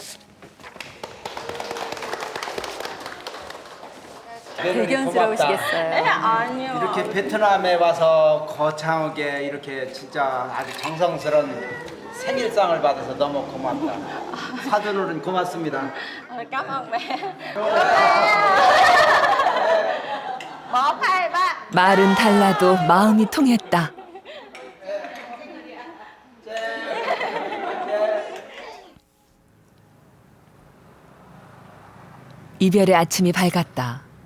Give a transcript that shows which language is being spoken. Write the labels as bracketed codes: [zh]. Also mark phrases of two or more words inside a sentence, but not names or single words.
[ko] 대견스러우시겠어요. 아니요. 이렇게 베트남에 와서 거창하게 이렇게 진짜 아주 정성스러운 생일상을 받아서 너무 고맙다. 사돈어른 고맙습니다. [vi] Cảm ơn mẹ. 1, 2, 3. [ko] 말은 달라도 마음이 통했다. 이별의 아침이 밝았다.